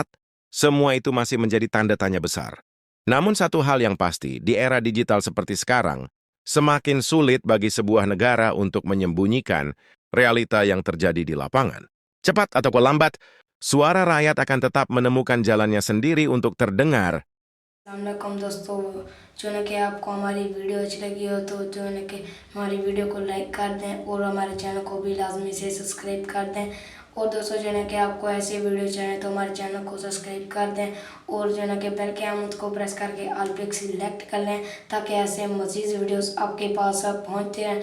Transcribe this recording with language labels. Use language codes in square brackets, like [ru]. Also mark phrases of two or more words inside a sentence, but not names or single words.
[id] Semua itu masih menjadi tanda tanya besar. Namun satu hal yang pasti, di era digital seperti sekarang, semakin sulit bagi sebuah negara untuk menyembunyikan realita yang terjadi di lapangan. Cepat atau lambat, suara rakyat akan tetap menemukan jalannya sendiri untuk terdengar. [hi] अस्सलामुअलैकुम दोस्तों, जो है कि आपको हमारी वीडियो अच्छी लगी हो तो जो है कि हमारी वीडियो को लाइक कर दें और हमारे चैनल को भी लाजमी से सब्सक्राइब कर दें। और दोस्तों जो है कि आपको ऐसी वीडियो चाहिए तो हमारे चैनल को सब्सक्राइब कर दें और जो है कि बेल के आइकन को प्रेस करके ऑल पे सिलेक्ट कर लें ताकि ऐसे मज़ीद वीडियोस आपके पास पहुंचते रहें।